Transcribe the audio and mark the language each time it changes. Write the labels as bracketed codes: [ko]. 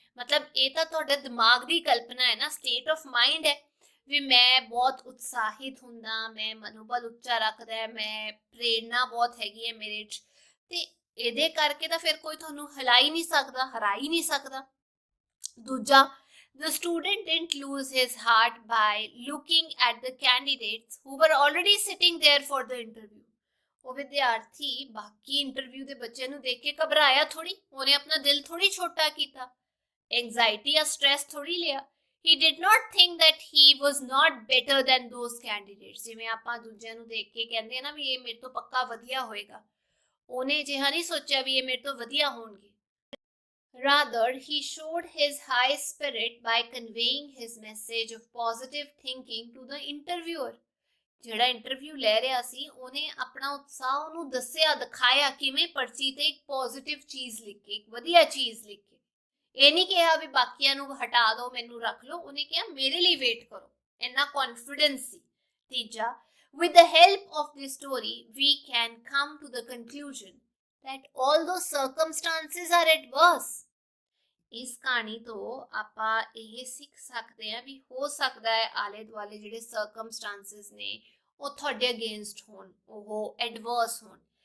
[pa] ਮਤਲਬ ਇਹ ਤਾਂ ਤੁਹਾਡੇ ਦਿਮਾਗ ਦੀ ਕਲਪਨਾ ਹੈ ਨਾ, ਸਟੇਟ ਆਫ ਮਾਈਂਡ ਹੈ ਵੀ ਮੈਂ ਬਹੁਤ ਉਤਸ਼ਾਹਿਤ ਹੁੰਦਾ, ਮੈਂ ਮਨੋਬਲ ਉੱਚਾ ਰੱਖਦਾ, ਮੈਂ ਪ੍ਰੇਰਨਾ ਬਹੁਤ ਹੈਗੀ ਹੈ ਮੇਰੇ 'ਚ, ਤੇ ਇਹਦੇ ਕਰਕੇ ਤਾਂ ਫਿਰ ਕੋਈ ਤੁਹਾਨੂੰ ਹਿਲਾ ਹੀ ਨਹੀਂ ਸਕਦਾ, ਹਰਾ ਹੀ ਨਹੀਂ ਸਕਦਾ. [en] ਦੂਜਾ, the student didn't lose his heart by looking at the candidates who were already sitting there for the interview. [pa] ਉਹ ਵਿਦਿਆਰਥੀ ਬਾਕੀ ਇੰਟਰਵਿਊ ਦੇ ਬੱਚਿਆਂ ਨੂੰ ਦੇਖ ਕੇ ਘਬਰਾਇਆ ਥੋੜੀ, ਉਹਨੇ ਆਪਣਾ ਦਿਲ ਥੋੜੀ ਛੋਟਾ ਕੀਤਾ, ਐਂਜ਼ਾਈਟੀ ਜਾਂ ਸਟ੍ਰੈਸ ਥੋੜੀ ਲਿਆ. [en] He did not think that he was not better than those candidates. [pa] ਜਿਵੇਂ ਆਪਾਂ ਦੂਜਿਆਂ ਨੂੰ ਦੇਖ ਕੇ ਕਹਿੰਦੇ ਆ ਨਾ ਵੀ ਇਹ ਮੇਰੇ ਤੋਂ ਪੱਕਾ ਵਧੀਆ ਹੋਏਗਾ, ਉਹਨੇ ਜਿਹਾ ਨਹੀਂ ਸੋਚਿਆ ਵੀ ਇਹ ਮੇਰੇ ਤੋਂ ਵਧੀਆ ਹੋਣਗੇ. [en] Rather, he showed his high spirit by conveying his message of positive thinking to the interviewer. [pa] ਜਿਹੜਾ ਇੰਟਰਵਿਊ ਲੈ ਰਿਹਾ ਸੀ ਉਹਨੇ ਆਪਣਾ ਉਤਸ਼ਾਹ ਉਹਨੂੰ ਦੱਸਿਆ, ਦਿਖਾਇਆ ਕਿਵੇਂ ਪਰਚੀ ਤੇ ਇੱਕ ਪੋਜ਼ਿਟਿਵ ਚੀਜ਼ ਲਿਖ ਕੇ, ਇੱਕ ਵਧੀਆ ਚੀਜ਼ ਲਿਖ ਕੇ. ਇਹ ਨਹੀਂ ਕਿਹਾ ਵੀ ਬਾਕੀਆਂ ਨੂੰ ਹਟਾ ਦਿਓ, ਮੈਨੂੰ ਰੱਖ ਲਓ, ਉਹਨੇ ਕਿਹਾ ਮੇਰੇ ਲਈ ਵੇਟ ਕਰੋ, ਇੰਨਾ ਕੌਨਫੀਡੈਂਸ ਸੀ. ਤੀਜਾ, [en] with the help of this story we can come to the conclusion that although circumstances are adverse, [pa] ਇਸ ਕਹਾਣੀ ਤੋਂ ਆਪਾਂ ਇਹ ਸਿੱਖ ਸਕਦੇ ਹਾਂ ਵੀ ਹੋ ਸਕਦਾ ਹੈ ਆਲੇ ਦੁਆਲੇ ਜਿਹੜੇ ਸਰਕਮਸਟੈਂਸਸ ਨੇ ਉਹ ਤੁਹਾਡੇ ਅਗੇਂਸਟ ਹੋਣ, ਉਹ ਐਡਵਰਸ ਹੋਣ,